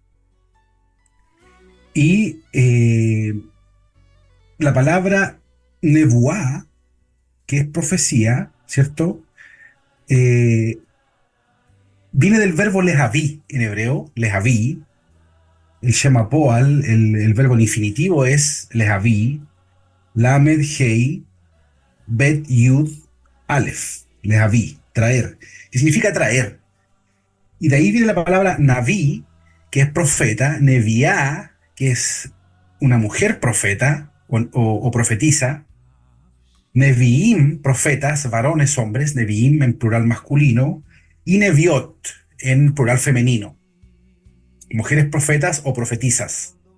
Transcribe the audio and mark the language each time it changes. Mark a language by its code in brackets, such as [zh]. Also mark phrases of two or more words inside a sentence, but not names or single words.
[es] Y la palabra nebuá, que es profecía, ¿cierto? Eh, Viene del verbo lejaví en hebreo, lejaví. El [he] שם פועל, [es] el verbo en infinitivo es lejaví, [he] למד הא, בית יוד, אלף, [es] lejaví, traer, que significa traer. Y de ahí viene la palabra naví, que es profeta, neviá, que es una mujer profeta o profetisa, neviim, profetas, varones, hombres, neviim en plural masculino, y neviot en plural femenino, mujeres profetas o profetisas.